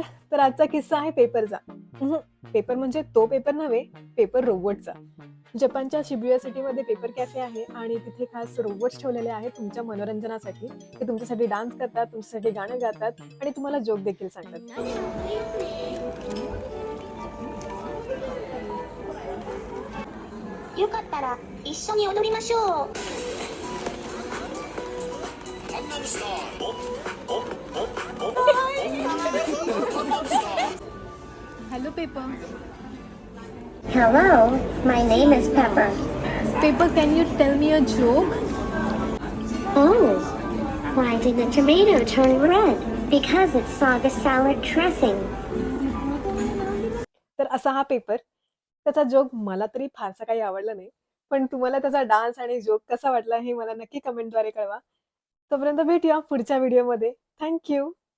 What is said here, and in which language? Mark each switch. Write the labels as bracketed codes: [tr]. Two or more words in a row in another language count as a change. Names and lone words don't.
[mr] तर आजचा किस्सा आहे पेपरचा. पेपर म्हणजे तो पेपर नव्हे, पेपर रोबोटचा. जपानच्या शिबुया सिटीमध्ये पेपर कॅफे आहे आणि तिथे खास रोबोट्स ठेवलेले आहेत तुमच्या मनोरंजनासाठी. ते तुमच्यासाठी डान्स करतात, तुमच्यासाठी गाणं गातात आणि तुम्हाला जोक देखील सांगतात. [ja] よかったら一緒に踊りましょう。 [mr] हॅलो पेपर. [en] Hello, my name is Pepper. Pepper, can you tell me a joke? Oh, why did the tomato turn red? Because it saw the salad dressing. [mr] तर असा हा पेपर. त्याचा जोक मला तरी फारसा काही आवडला नाही. पण तुम्हाला त्याचा डान्स आणि जोक कसा वाटला हे मला नक्की कमेंटद्वारे कळवा. तोपर्यंत भेटूया पुढच्या व्हिडिओमध्ये. [en] thank you.